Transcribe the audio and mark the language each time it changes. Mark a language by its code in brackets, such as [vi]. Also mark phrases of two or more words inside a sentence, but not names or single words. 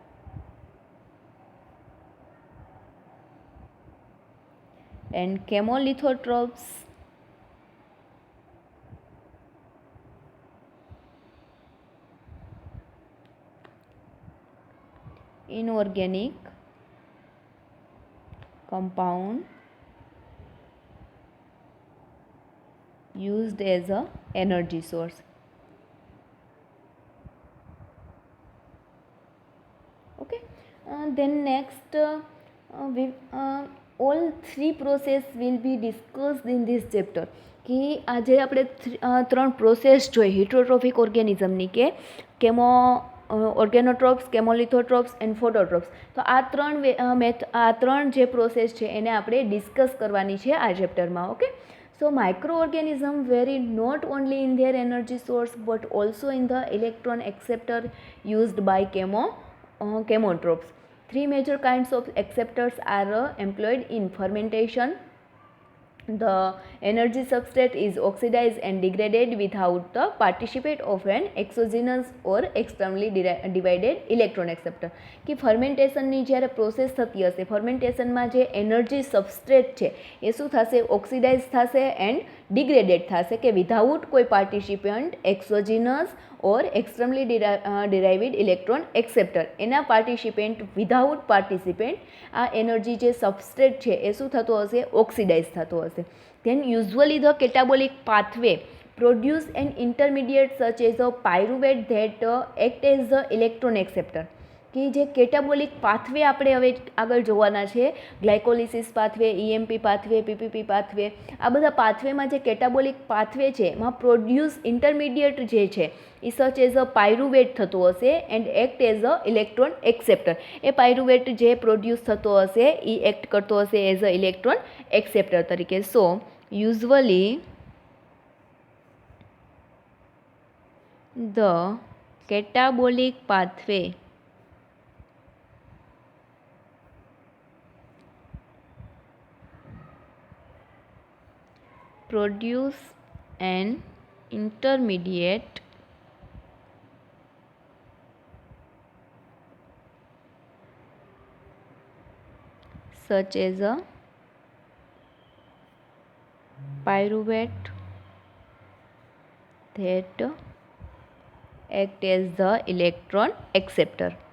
[en] And chemolithotrophs inorganic compound used as a energy source. Okay, then next all three process will be discussed in this chapter. [gu] कि આજે આપણે ત્રણ પ્રોસેસ જોઈ [en] heterotrophic organismની [gu] કે [en] chemo organotrophs, chemolithotrophs and phototrophs. [gu] તો આ ત્રણ જે પ્રોસેસ છે એને આપણે ડિસ્કસ કરવાની છે આ ચેપ્ટરમાં. ઓકે, [en] so microorganism vary not only in their energy source but also in the electron acceptor used by chemotrophs. Three major kinds of acceptors are employed in fermentation. The energy substrate is oxidized and degraded without the participate of an exogenous or externally divided electron acceptor. [gu] कि ફર્મેન્ટેશનની જ્યારે પ્રોસેસ થતી હશે, ફર્મેન્ટેશનમાં જે [en] energy substrate [gu] છે એ શું થશે, ઓક્સિડાઇઝ થશે [en] and degraded [gu] થશે કે વિધાઉટ કોઈ [en] participant exogenous or externally derived electron acceptor. [gu] એના પાર્ટિસિપેન્ટ [en] without participant [gu] આ એનર્જી જે સબસ્ટ્રેટ છે એ શું થતો હશે, ઓક્સિડાઇઝ થતો હશે. [en] then usually the catabolic pathway produce an intermediate such as a pyruvate that act as the electron acceptor. [gu] કે જે [en] catabolic pathway [gu] આપણે હવે આગળ જોવાના છે, [en] glycolysis pathway, EMP pathway, PPP pathway, [gu] આ બધા પાથવેમાં જે [en] catabolic pathway [gu] છે એમાં [en] produce intermediate [gu] જે છે એ [en] such as a pyruvate [gu] થતો હશે [en] and act as a electron acceptor. [gu] એ પાયરુવેટ જે પ્રોડ્યુસ થતો હશે એ એક્ટ કરતો હશે [en] as a electron acceptor [gu] તરીકે. [en] So usually the catabolic pathway produce an intermediate such as a pyruvate that act as the electron acceptor.